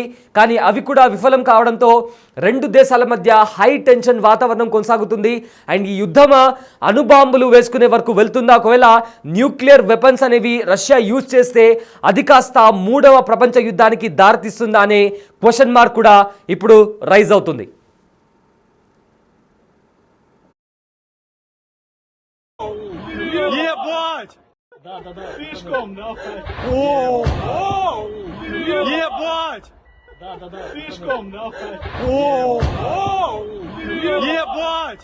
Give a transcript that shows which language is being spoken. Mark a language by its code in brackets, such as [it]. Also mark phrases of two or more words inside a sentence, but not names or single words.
[te] కానీ అవి కూడా విఫలం కావడంతో 2 దేశాల మధ్య [en] high tension [te] వాతావరణం కొనసాగుతుంది. అండ్ ఈ యుద్ధం అణుబాంబులు వేసుకునే వరకు వెళ్తుందా? ఒకవేళ [en] nuclear weapons [te] అనేవి రష్యా యూజ్ చేస్తే అది కాస్త 3వ ప్రపంచ యుద్ధానికి దారితీస్తుందా అనే [en] question mark [te] కూడా ఇప్పుడు రైజ్ అవుతుంది. [ru] Да. Слишком, давай. О! Ебать! Да. Слишком, давай. О! Ебать!